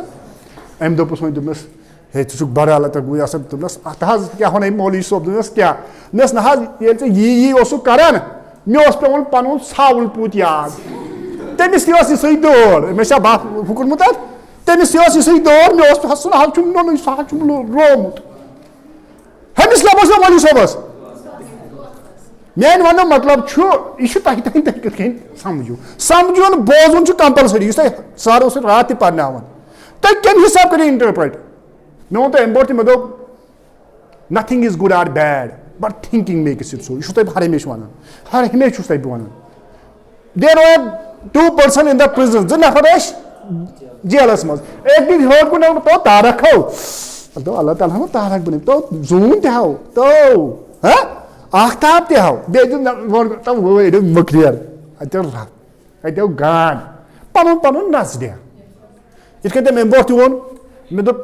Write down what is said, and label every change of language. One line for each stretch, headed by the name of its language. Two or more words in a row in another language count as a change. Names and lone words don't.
Kashmiri: أمۍ دوٚپُس وۄنۍ دوٚپنس ہے ژٕ چھُکھ بڑٕ اللہ گوٚو اصل دوٚپنس اتھ حظ کیٛاہ ونے مولوی صٲب دوٚپنس کیٛاہ دوٚپنس نہ حظ ییٚلہِ ژٕ یی اوسُکھ کران مےٚ اوس پیٚوان پنُن ژھاوُل پوٗت یاد تٔمِس تہِ ٲس یِژھٕے دٲر مےٚ چھا بَتھ ہُکُرمُت اتھ تٔمِس تہِ ٲس یِژھٕے دٲر مےٚ اوس سُہ نہ حظ چھُم نوٚنُے سُہ حظ چھُم روومُت ہُمِس کیٛاہ باسیو مولوی صٲبس میانہِ وننُک مطلب چھُ یہِ چھُ تۄہہِ تانۍ تُہۍ کِتھ کٔنۍ سمجھو سمجھُن بوزُن چھُ کمپلسری یُس تۄہہِ سر اوسُو راتھ تہِ پرناوان تُہۍ کمہِ حساب کٔرِو انٹرپریٹ مےٚ ووٚن تۄہہِ امہِ برونٛٹھ تہِ مےٚ دوٚپ
English: nothing is good or bad but thinking makes it so
Kashmiri: یہِ چھُس تۄہہِ ہر ہمیشہِ ونان ہر ہمیشہِ چھُس تۄہہِ بہٕ ونان
English: there are 2 person in the prison
Kashmiri: 2 نفر ٲسۍ جیلس منٛز أکۍ دِتۍ ہیوٚر کُن تو تارک ہو دوٚپ اللہ تعالیٰ ہن تارک بنٲوِتھ تو زوٗن تہِ ہاو تو آختاب تہِ ہاو بیٚیہِ دیُت تو وٲرۍ مٔکریر اتہِ آو گاڈ پنُن پنُن نظرِیا یِتھ کٔنۍ تٔمۍ امہِ برونٛٹھ تہِ ووٚن مےٚ دوٚپ